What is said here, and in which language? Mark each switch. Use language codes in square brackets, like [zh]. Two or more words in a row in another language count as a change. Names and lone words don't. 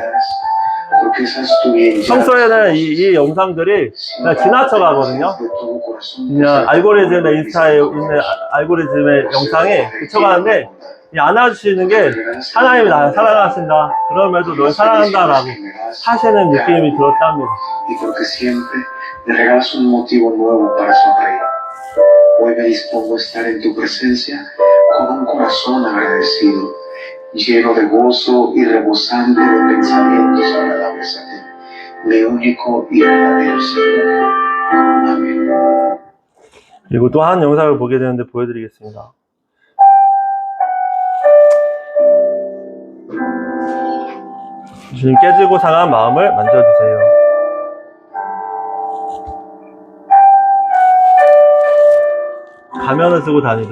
[ko] 평소에는 이 영상들이 그냥 지나쳐 가거든요. 그냥 알고리즘의 인스타에 있는 알고리즘의 영상에 그쳐가는데 안아주시는 게 하나님이 나를 사랑하신다. 그럼에도 널 사랑한다라고 하시는 느낌이 들었답니다. [es] Hoy me dispongo a estar en tu presencia con un corazón agradecido, lleno de gozo y rebosante de pensamientos agradables a ti, mi único y verdadero Señor. [ko] 아멘. 그리고 또 한 영상을 보게 되는데 보여드리겠습니다. 주님 깨지고 상한 마음을 만져주세요. 가면을 쓰고 다니죠.